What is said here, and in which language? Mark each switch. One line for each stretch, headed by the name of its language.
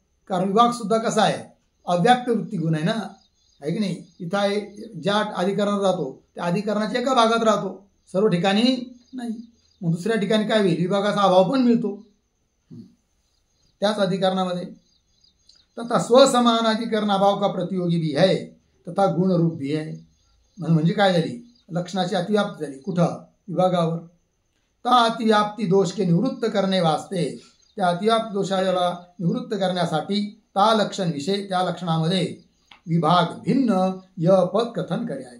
Marathi: कारण विभाग सुद्धा कसा आहे अव्याप्त वृत्ती गुण आहे ना, आहे की नाही. इथं आहे ज्या अधिकरणात राहतो त्या अधिकरणाच्या एका भागात राहतो सर्व ठिकाणी नाही. मग दुसऱ्या ठिकाणी काय होईल विभागाचा अभाव पण मिळतो त्याच अधिकरणामध्ये.
Hindi: तथा स्वसमानाधिकरण अभाव का प्रतियोगी भी है तथा गुणरूप भी है.
Marathi: म्हणजे काय झाली लक्षणाची अतिव्याप्ती झाली कुठं विभागावर.
Hindi: ता अतिव्याप्ती दोष के निवृत्त करणे वास्ते
Marathi: त्या अतिव्याप्ती दोषाला निवृत्त करण्यासाठी
Hindi: ता लक्षण विषय
Marathi: त्या लक्षणामध्ये विभाग भिन्न य पद कथन करे आहे.